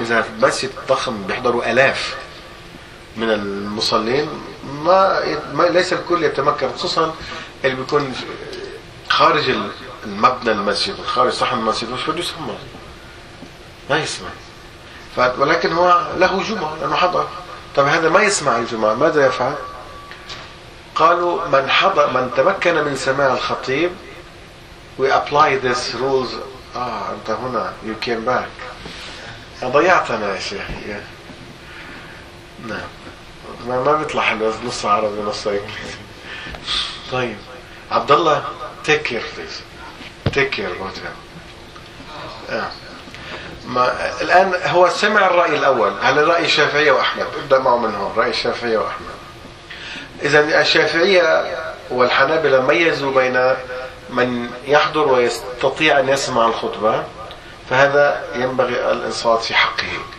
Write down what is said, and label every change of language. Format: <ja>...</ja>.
<ar>إذا المسجد الضخم بيحضروا آلاف من المصلين، ما ليس الكل يتمكن، خصوصا اللي بيكون خارج المبنى المسجد، خارج صحن المسجد، وش بده يسمع؟ ما يسمع. ولكن هو له جمعة لأنه حضر. طب هذا ما يسمع الجمعة ماذا يفعل؟ قالوا من حضر، من تمكن من سماع الخطيب،</ar> <en>we apply this rules.</en> <ar>أنت هنا،</ar> <en>you came back.</en> <ar>ضيعتنا يا شيخ. نعم. ما بيطلع حلو نص عربي نص إنجليزي. طيب. عبد الله</ar> <en>take care please. Take care about him.</en> <ar>ما الآن هو سمع الرأي الأول على رأي الشافعية وأحمد، ابدأ معه من هون رأي الشافعية وأحمد. إذا الشافعية والحنابلة ميزوا بين من يحضر ويستطيع أن يسمع الخطبة، فهذا ينبغي الإنصات في حقه.</ar>